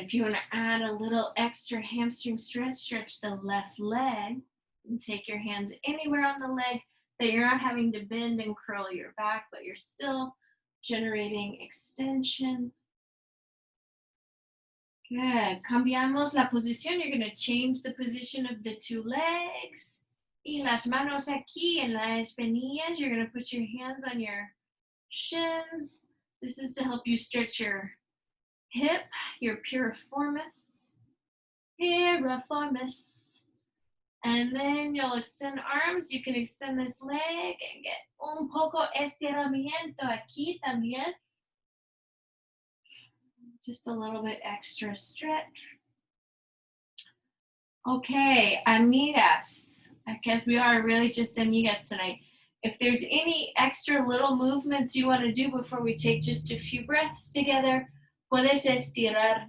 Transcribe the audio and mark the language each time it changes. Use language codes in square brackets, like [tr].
[en] If you want to add a little extra hamstring stretch, stretch the left leg and take your hands anywhere on the leg that you're not having to bend and curl your back, but you're still generating extension. Good. [es] Cambiamos la posición. [en] You're going to change the position of the two legs. [es] Y las manos aquí en las espinillas. [en] You're going to put your hands on your shins. This is to help you stretch your hip, your piriformis. Piriformis. And then you'll extend arms. You can extend this leg and get [es] un poco estiramiento aquí también. [en] Just a little bit extra stretch. Okay, amigas. I guess we are really just amigas tonight. If there's any extra little movements you want to do before we take just a few breaths together, [es] puedes estirar.